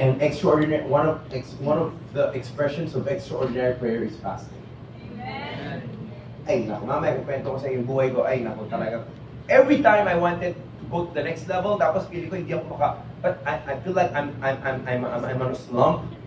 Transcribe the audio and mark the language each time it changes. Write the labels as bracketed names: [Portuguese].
[English] And extraordinary, one of the expressions of extraordinary prayer is fasting. Amen. [Filipino] Ay, naku, mamaya kukwento ko sa iyo yung buhay ko. Ay, naku, talaga. [English] Every time I wanted to go to the next level, [Filipino] tapos pili ko hindi ako [English] but I feel like I'm on a slump.